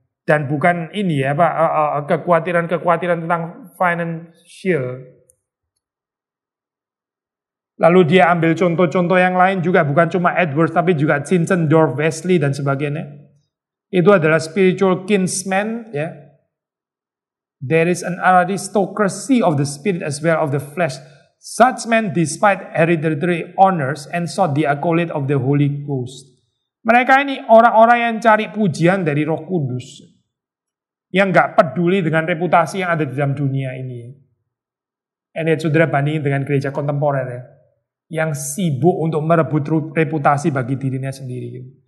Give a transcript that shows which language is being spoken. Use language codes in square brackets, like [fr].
[id] Dan bukan ini ya, kekhawatiran tentang financial. Lalu dia ambil contoh-contoh yang lain juga, bukan cuma Edwards, tapi juga Zinzendorf, Wesley, dan sebagainya. Itu adalah spiritual kinsmen, ya. [en] There is an aristocracy of the spirit as well of the flesh. Such men, despite hereditary honors, and sought the accolade of the Holy Ghost. [id] Mereka ini orang-orang yang cari pujian dari Roh Kudus, yang nggak peduli dengan reputasi yang ada di dalam dunia ini. Ini saudara bandingin dengan gereja kontemporer ya, yang sibuk untuk merebut reputasi bagi dirinya sendiri.